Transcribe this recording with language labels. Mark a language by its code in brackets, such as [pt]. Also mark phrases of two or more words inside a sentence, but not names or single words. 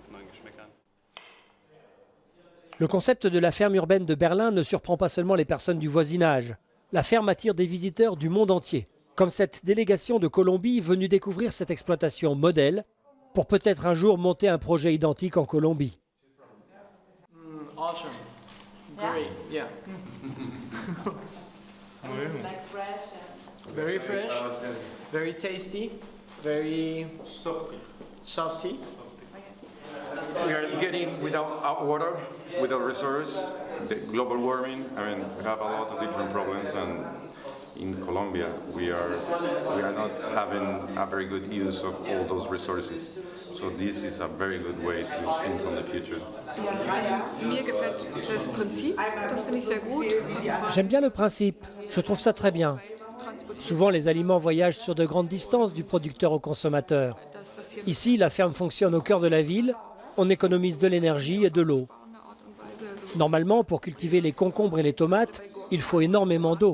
[fr] Le concept de la ferme urbaine de Berlin ne surprend pas seulement les personnes du voisinage. La ferme attire des visiteurs du monde entier, comme cette délégation de Colombie venue découvrir cette exploitation modèle pour peut-être un jour monter un projet identique en Colombie. [en] Awesome. Great. Yeah. Like fresh and Very fresh. Very tasty. Very softy. We are getting without water, without resources, the global warming. I mean, we have a lot of different problems, and in Colombia, we are not having a very good use of all those resources. So this is a very good way to think on the future. [de] Mir gefällt das Prinzip, das finde ich sehr gut. [fr] J'aime bien le principe, je trouve ça très bien. Souvent, les aliments voyagent sur de grandes distances du producteur au consommateur. Ici, la ferme fonctionne au cœur de la ville, on économise de l'énergie et de l'eau. Normalement, pour cultiver les concombres et les tomates, il faut énormément d'eau.